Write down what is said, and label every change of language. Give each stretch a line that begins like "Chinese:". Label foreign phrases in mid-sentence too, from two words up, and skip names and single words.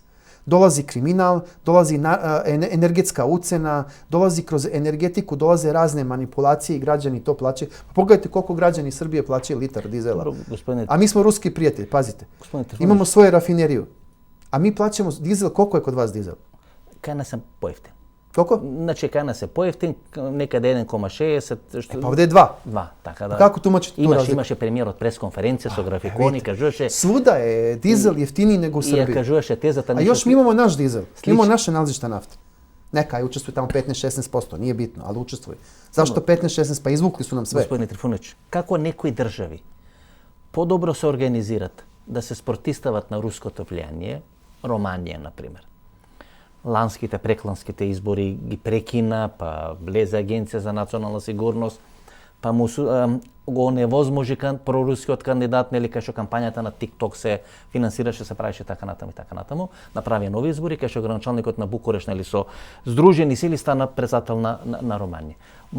Serbian: Dolazi kriminal, dolazi energetska ucena, dolazi kroz energetiku, dolaze razne manipulacije i građani to plaćaju. Pogledajte koliko građani Srbije plaćaju litar dizela. A mi smo ruski prijatelji, pazite. Imamo svoju rafineriju. A mi plaćamo dizel, koliko je kod vas dizel?
Macedonian: Кај нас е поевтин. Колко? Значи кај нас е поевтин, некаде 1,60. Па овде е 2. 2, така да. Како тумачите ту разлика? Имаше премиерот пресконференција со графикони, кажуваше
Serbian: Свуда е дизел ефтини него у
Macedonian: и ја
Serbian: Србија.
Macedonian: кажуваше тезата
Serbian: А још ми имамо наш дизел.
Macedonian: Слично.
Serbian: Имамо наше налазишта нафта. Нека учествуе тамо 15-16%, nije bitno, ali učestvuje. Zašto 15-16? Pa izvukli su nam sve.
Macedonian: Господине Трифунович, како некои држави подобро се организират да се спортистават на руското влијание, Романија, например. Ланските, прекланските избори ги прекина, па влезе Агенција за национална сигурност, па му го оневозможи прорускиот кандидат, нели, кај што кампањата на TikTok се финансираше, се правеше така натаму и така натаму, направија нови избори, кај што градоначалникот на Букуреш, нели, со здружени сили стана председател на Романија.